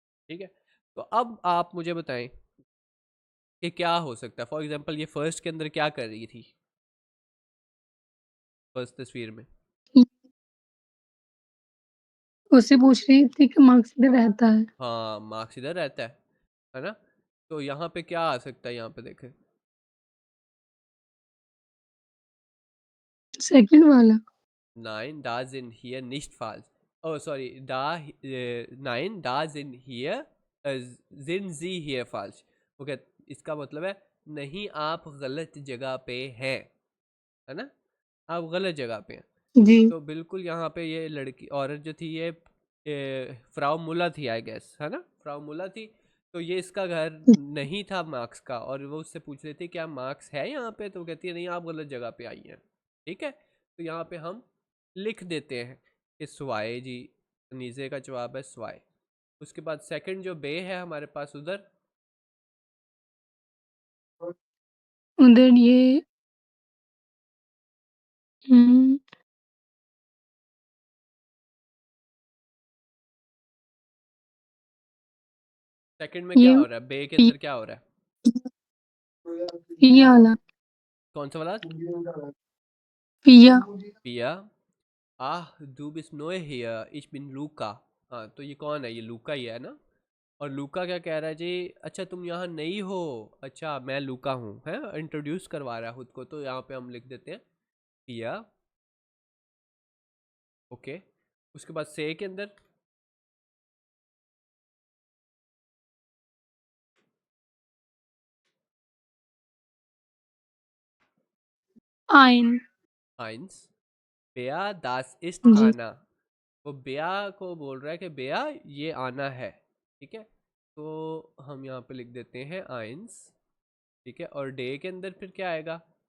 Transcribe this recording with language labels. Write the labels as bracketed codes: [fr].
[hi] ठीक है, तो अब आप मुझे बताएं कि क्या हो सकता है। फॉर एग्जांपल ये फर्स्ट के अंदर क्या कर रही थी, फर्स्ट तस्वीर में? उससे पूछ रही थी कि मार्क्स इधर रहता है, हाँ, मार्क्स इधर रहता है ना। तो यहाँ पे क्या आ सकता है, यहाँ पे देखें, सेकंड वाला, [de] Nein, da sind hier nicht falsch। Oh, sorry, nein, da sind hier, sind Sie hier falsch। [hi] Okay, इसका मतलब है नहीं, आप गलत जगह पे हैं, है ना, आप गलत जगह पे हैं। जी, तो बिल्कुल यहाँ पे ये लड़की औरत जो थी, ये फ्राउ मुला थी, आई गेस, है ना, फ्राउ मुला थी। तो ये इसका घर नहीं था मार्क्स का, और वो उससे पूछ रहे थे क्या मार्क्स है यहाँ पे, तो वो कहती है नहीं, आप गलत जगह पे आई हैं। ठीक है, तो यहाँ पे हम लिख देते हैं कि स्वाए जी, नीचे का जवाब है स्वाए। उसके बाद सेकंड जो बे है हमारे पास उधर, उधर ये हुँ, सेकंड में क्या ये हो रहा है, बे के पी अंदर क्या हो रहा है? पिया वाला, कौन सा वाला? पिया, [de] पिया, आह du bist neu hier, ich bin लूका। [hi] हाँ, तो ये कौन है, ये लूका ही है ना। और लूका क्या कह रहा है जी, अच्छा तुम यहाँ नहीं हो, अच्छा मैं लूका हूँ, है, इंट्रोड्यूस करवा रहा है खुद को। तो यहाँ पे हम लिख देते हैं पिया, ओके। उसके बाद से के अंदर आइन, [de] eins, बेया das ist [hi] जी, आना। वो बेया को बोल रहा है कि बेया ये आना है, ठीक है। तो हम यहाँ पे लिख देते हैं आइंस, ठीक है। और डे के अंदर फिर क्या आएगा?